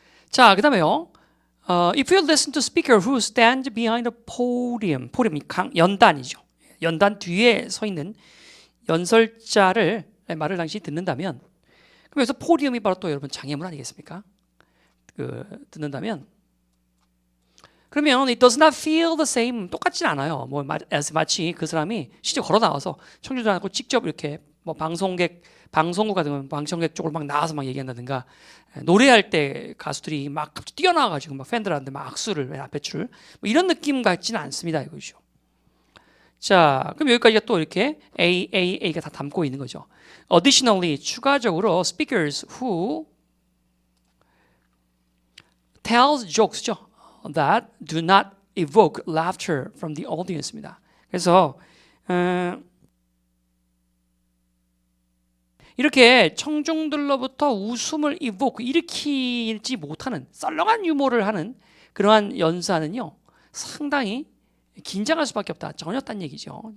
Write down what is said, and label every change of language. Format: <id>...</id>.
<en>자, 그 다음에요. If you listen to speaker who stand behind a podium, podium이</en> <ko>연단이죠. 연단 뒤에 서 있는 연설자를 말을 당시 듣는다면, 그래서 포디움이 바로 또 여러분 장애물 아니겠습니까? 듣는다면, 그러면</ko> <en>it does not feel the same.</en> <ko>똑같진 않아요. 뭐 마치 그 사람이 실제 걸어 나와서 청중들하고 직접 이렇게 뭐 방송국 같은 방청객 쪽으로 막 나와서 막 얘기한다든가, 노래할 때 가수들이 막 갑자기 뛰어나와가지고 막 팬들한테 막 악수를 앞에 줄 뭐 이런 느낌 같지는 않습니다. 이거죠. 자, 그럼 여기까지가 또 이렇게 AAA가 다 담고 있는 거죠.</ko> <en>Additionally,</en> <ko>추가적으로</ko> <en>speakers who tells jokes죠. That do not evoke laughter from the audience입니다.</en> <ko>그래서 이렇게 청중들로부터 웃음을 일으키지 못하는 썰렁한 유머를 하는 그러한 연사는요 상당히 긴장할 수밖에 없다. 전혀 딴 얘기죠.</ko>